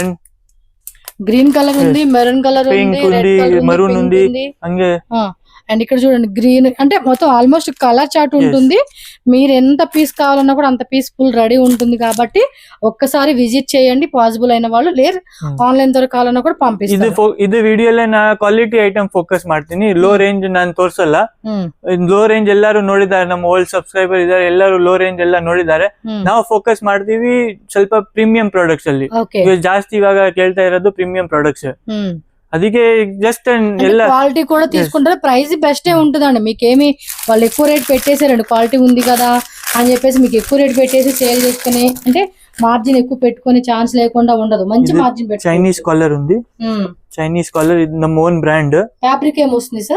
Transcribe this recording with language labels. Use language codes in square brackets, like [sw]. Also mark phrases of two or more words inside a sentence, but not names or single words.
[en] green colour [te] ఉంది, [en] maroon colour [te] ఉంది, [en] red colour, [te] మరూన్ ఉంది. అంగే అండ్ ఇక్కడ చూడండి గ్రీన్ అంటే మొత్తం [en] almost colour chart [te] ఉంటుంది. మీరు ఎంత పీస్ కావాలన్నా కూడా అంత పీస్ ఫుల్ రెడీ ఉంటుంది. కాబట్టి ఒక్కసారి విజిట్ చేయండి పాసిబుల్ అయిన వాళ్ళు. లేరు ఆన్లైన్ ద్వారా కావాలన్నా కూడా పంపిస్తారు. [kn] ಇದು ವಿಡಿಯೋಲೆ ನಾ [en] quality item [kn] ಫೋಕಸ್ ಮಾಡ್ತೀನಿ. [en] low range [kn] ನಾನು ತೋರ್ಸಲ್ಲ. [en] low range [kn] ಎಲ್ಲರೂ ನೋಡಿದ್ದಾರೆ, ನಮ್ಮ [en] old subscriber [kn] ಇದಾರೆ, ಎಲ್ಲರೂ [en] low range [kn] ಎಲ್ಲ ನೋಡಿದ್ದಾರೆ. ನಾವು ಫೋಕಸ್ ಮಾಡ್ತೀವಿ ಸ್ವಲ್ಪ [en] premium products [kn] ಅಲ್ಲಿ. ಜಾಸ್ತಿ ಇವಾಗ ಕೇಳ್ತಾ ಇರೋದು [en] premium products. [kn] ಅದಕ್ಕೆ జస్ట్ ಎಲ್ಲ [te] క్వాలిటీ కూడా తీసుకుంటారు. ప్రైస్ బెస్టే ఉంటుందండి. మీకేమి వాళ్ళు ఎక్కువ రేట్ పెట్టేసారండి, క్వాలిటీ ఉంది కదా అని చెప్పేసి మీకు ఎక్కువ రేట్ పెట్టేసి సేల్ చేసుకుని అంటే మార్జిన్ ఎక్కువ పెట్టుకునే ఛాన్స్ లేకుండా ఉండదు. మంచి మార్జిన్ పెట్టుకోవచ్చు. [en] Chinese collar [te] ఉంది. [en] Chinese collar [te] ఇది ನಮ್ಮ [en] own brand. [te] ఫ్యాబ్రిక్ ఏమొస్తుంది సార్?